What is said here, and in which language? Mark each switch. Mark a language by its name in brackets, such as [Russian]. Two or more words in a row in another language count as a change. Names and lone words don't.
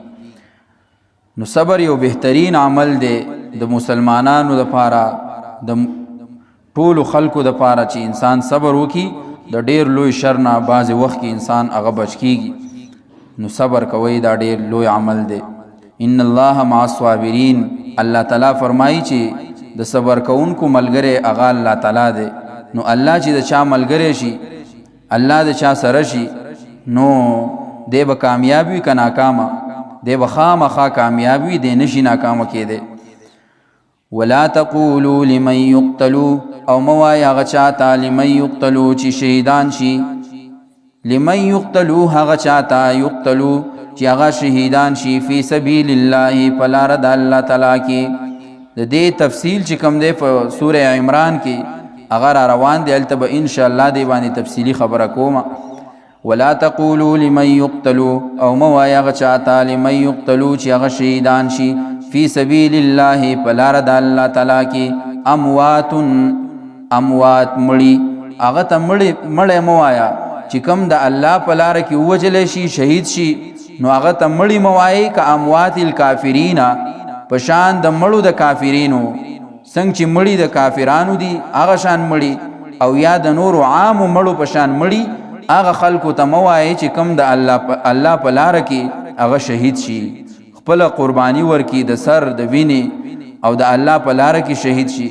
[Pashto] نو صبر یو بهترین عمل دی د مسلمانانو لپاره د ټولو خلکو لپاره چې انسان صبر وکي د ډیر لوی شر نه بعضې وخت کې انسان هغه بچ کیږي. نو صبر کوي دا ډیر لوی عمل دی. [Arabic] ان الله مع الصابرین [Pashto] الله تعالی فرمایي چې د صبر کوونکو ملګری هغه الله تعالی دی. نو الله چې د چا ملګری شي الله د چا سره شي نو دی به کامیاب وي که ناکامه دی به خامخا کامیاب وي دی نشي ناکامه کېدی. [Arabic] ولا تقولوا لمن يقتلوا [Pashto] او موای هغه چاته [Arabic] لمن يقتلوا [Pashto] چې شهیدان شي [Arabic] لمن يقتلوا [Pashto] هغه چاته يقتلوا چې هغه شهیدان شي [Arabic] فی سبیل الله [Pashto] په لاره د الله تعالی کې. د دې تفصیل چې کوم دی په سوره عمران کې اگر روان دی الته به [Arabic] ان شاء الله [Pashto] دی باندې تفصیلی خبره کوم. [Arabic] ولا تقولوا لمن يقتلوا [Pashto] او موای هغه چاته [Arabic] لمن يقتلوا [Pashto] چې هغه شهیدان شي [Arabic] فی سبیل الله [Pashto] په لاره د الله تعالی کې اموات مړي هغه ته مړی موایا چې کوم د الله په لاره کې ووجل شي شهید شي نو هغه ته مړی موایي که [Arabic] اموات الکافرین [Pashto] په شان د مړو د کافرینو څنګه چې مړی د کافرانو دي هغه شان مړی او یا د نورو عام مړو په شان مړی هغه خلکو ته موایي چې کوم د الله په لاره کې هغه شهید شي خپل قربانی ورکی د سر د وینې او د الله په لاره کې شهید شي.